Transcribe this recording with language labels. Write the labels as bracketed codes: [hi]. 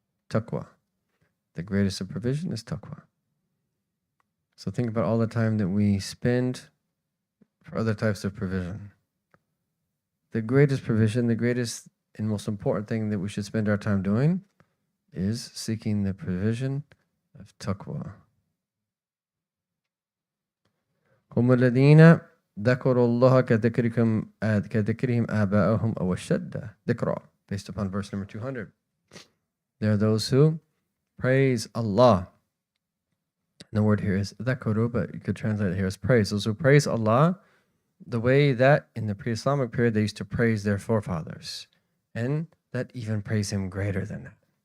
[en] Taqwa. The greatest of provision is taqwa. So think about all the time that we spend for other types of provision. The greatest provision, the greatest and most important thing that we should spend our time doing is seeking the provision of taqwa. [ar] هم الذين ذكروا الله كذكرهم آباءهم أو أشد ذكرا. [en] Based upon verse number 200. There are those who praise Allah. And the word here is dhakuru, but you could translate it here as praise. Those who praise Allah the way that in the pre-Islamic period they used to praise their forefathers, and that even praise Him greater than that.